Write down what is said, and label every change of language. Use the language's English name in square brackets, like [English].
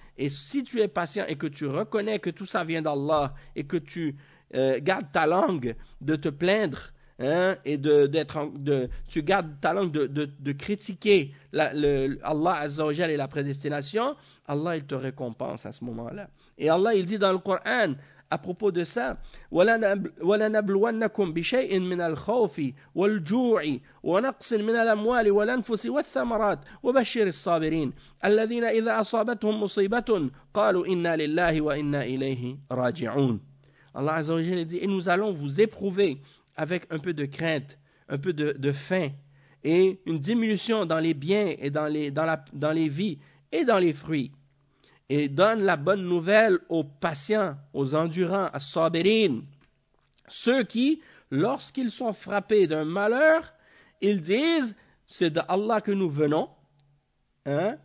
[French] Et si tu es patient et que tu reconnais que tout ça vient d'Allah, et que tu gardes ta langue de te plaindre, hein, et tu gardes ta langue de critiquer Allah Azza wa Jal et la prédestination, Allah il te récompense à ce moment-là. Et Allah, il dit dans le Coran à propos de ça, [Arabic] وَلَنَبْلُوَنَّكُمْ بِشَيْءٍ مِنَ الْخَوْفِ وَالْجُوعِ وَنَقْصٍ مِنَ الْأَمْوَالِ وَالْأَنْفُسِ وَالثَّمَرَاتِ وَبَشِّرِ الصَّابِرِينَ الَّذِينَ إِذَا أَصَابَتْهُمْ مُصِيبَةٌ قَالُوا إِنَّا لِلَّهِ وَإِنَّا إِلَيْهِ رَاجِعُونَ. [French] Allah Azza wa Jal dit, et nous allons vous éprouver avec un peu de crainte, un peu de faim et une diminution dans les biens et dans les vies et dans les fruits. Et donne la bonne nouvelle aux patients, aux endurants, à Sabirin, ceux qui, lorsqu'ils sont frappés d'un malheur, ils disent, c'est de Allah que nous venons, hein?